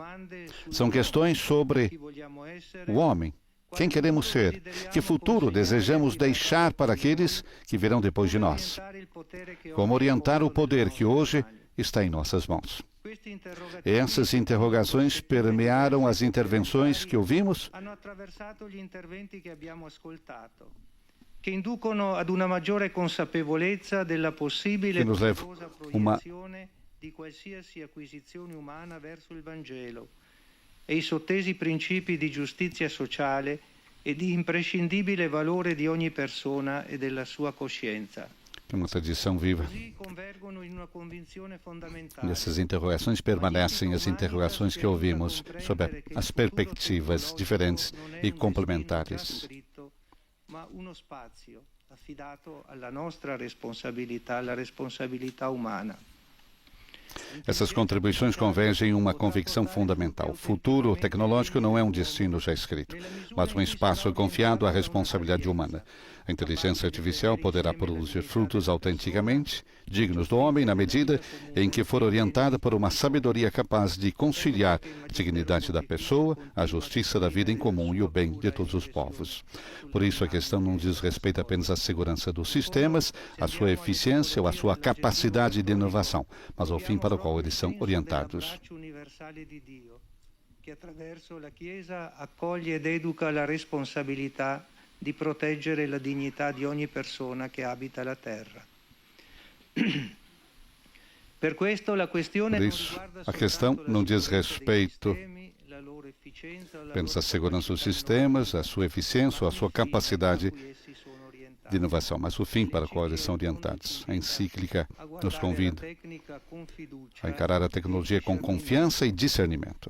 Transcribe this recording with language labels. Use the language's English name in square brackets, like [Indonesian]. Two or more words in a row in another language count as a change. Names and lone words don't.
[Portuguese] São questões sobre o homem, quem queremos ser, que futuro desejamos deixar para aqueles que virão depois de nós. Como orientar o poder que hoje está em nossas mãos. Essas interrogações permearam as intervenções que ouvimos, [Italian] che inducono ad una maggiore consapevolezza della possibile pericolosa proiezione di qualsiasi acquisizione umana verso il Vangelo e i sottesi principi di giustizia sociale e di imprescindibile valore di ogni persona e della sua coscienza. [Portuguese] É uma tradição viva. Nessas interrogações permanecem as interrogações que ouvimos sobre as perspectivas diferentes e complementares. [Italian] Ma uno spazio affidato alla nostra responsabilità, alla responsabilità umana. [Portuguese] Essas contribuições convergem em uma convicção fundamental. O futuro tecnológico não é um destino já escrito, mas um espaço confiado à responsabilidade humana. A inteligência artificial poderá produzir frutos autenticamente dignos do homem na medida em que for orientada por uma sabedoria capaz de conciliar a dignidade da pessoa, a justiça da vida em comum e o bem de todos os povos. Por isso, a questão não diz respeito apenas à segurança dos sistemas, à sua eficiência ou à sua capacidade de inovação, mas ao fim para o qual eles são orientados. [Italian] Que attraverso la Chiesa accoglie ed educa la responsabilità di proteggere la dignità di ogni persona che abita la terra. Per questo la questione [Portuguese] Por isso, a questão não diz respeito apenas à segurança dos sistemas, à sua eficiência ou à sua capacidade de inovação, mas o fim para o qual eles são orientados. A encíclica nos convida a encarar a tecnologia com confiança e discernimento.